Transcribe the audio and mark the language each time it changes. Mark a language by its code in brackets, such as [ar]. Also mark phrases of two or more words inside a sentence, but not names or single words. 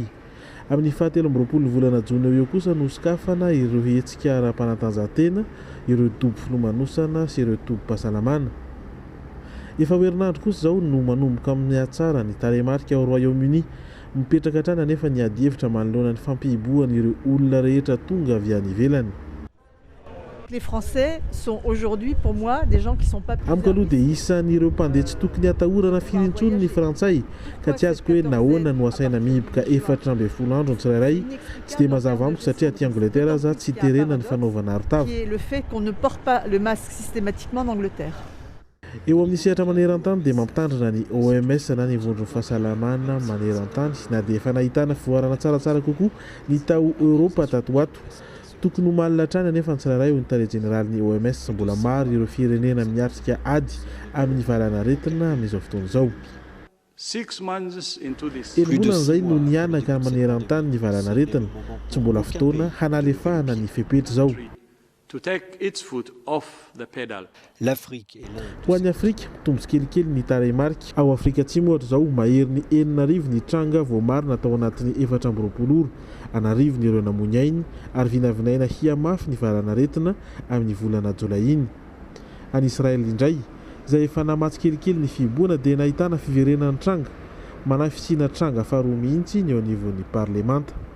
[mg] Amin'ny 17 volana Jona eo kosa no hoskafana ireo hetsika ara-panatanjahantena, ireo tobo filomanosana sy ireo tobo-pahasalamana. Efa herinandro kosa zao no manomboka amin'ny atsara ny taremarika ao Royaume-Uni, mipetraka hatrany anefa ny adihevitra manoloana ny fampihiboana ireo olona rehetra tonga avy any ivelany. [fr] Les Français sont aujourd'hui pour moi des gens qui sont pas plus. [mg] Amiko aloha dia isan'ireo mpandeha tsy tokony hatahorana firintsony ny Frantsay ka tsy azoko hoe nahoana no asaina mihiboka 14 andro ny tsirairay. Tsy dia mazava amiko satria aty Angleterre aza tsy terena ny fanaovana arotava. [fr] Le fait qu'on ne porte pas le masque systématiquement en Angleterre. [mg] Eo amin'ny sehatra maneran-tany dia mampitandrina ny OMS na ny vondron'ny fahasalamana maneran-tany na dia efa nahitana fivoarana tsaratsara kokoa ny tao Europa tatoato. Tokony ho malina hatrany anefa ny tsirairay ho ny tare jeneralin'ny OMS mbola maro ireo firenena miatrika ady amin'ny valana aretina amin'izao fotoana izao. [en] 6 months into this. [mg] Elonan'izay no nianaka maneran-tany ny valana aretina, tsy mbola fotoana hanalefahana ny fepetra izao. [en] To take its foot off the pedal. [fr] L'Afrique. [mg] Ho an'ny Afrika, mitombo kelikely ny taremarika. Ao Afrika Atsimo ohatra izao mahery ny 4,000 ny tranga voamarina tao anatin'ny 420 ora. Anarivony ireo namonya iny ary vinavinaina hiamafy ny valana aretina amin'ny volana Jolay iny. Any Israel indray, izay efa namatsy kelikely ny fihiboana dia nahitana fiverenan'ny tranga, manafisina tranga faharoa mihitsy ny eo anivon'ny parlemanta.